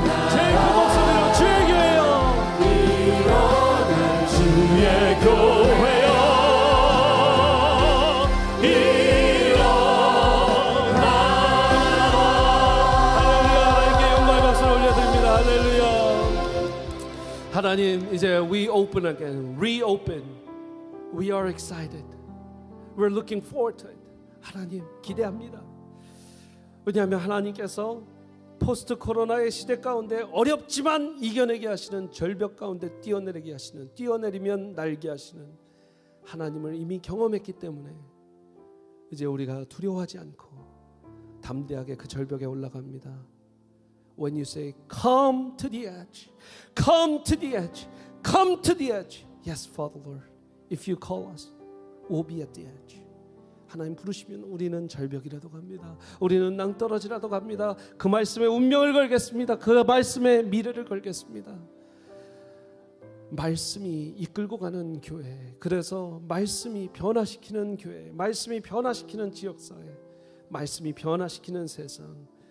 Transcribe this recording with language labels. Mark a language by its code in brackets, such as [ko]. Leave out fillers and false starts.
[ko] 제일 큰 목소리로 주의 교회여 일어날 주의 교회여 일어나. 할렐루야. 하나님께 영광의 박수를 올려드립니다. 할렐루야. [en] 하나님, 이제 we open again, reopen. We are excited. We're looking forward to it. [ko] 하나님, 기대합니다. 왜냐하면 하나님께서 포스트 코로나의 시대 가운데 어렵지만 이겨내게 하시는, 절벽 가운데 뛰어내리게 하시는, 뛰어내리면 날게 하시는 하나님을 이미 경험했기 때문에 이제 우리가 두려워하지 않고 담대하게 그 절벽에 올라갑니다. [en] When you say, come to the edge, come to the edge, come to the edge. Yes, Father Lord, if you call us, we'll be at the edge. [ko] 하나님 부르시면 우리는 절벽이라도 갑니다. 우리는 낭떠러지라도 갑니다. 그 말씀에 운명을 걸겠습니다. 그 말씀에 미래를 걸겠습니다. 말씀이 이끌고 가는 교회, 그래서 말씀이 변화시키는 교회, 말씀이 변화시키는 지역사회, 말씀이 변화시키는 세상,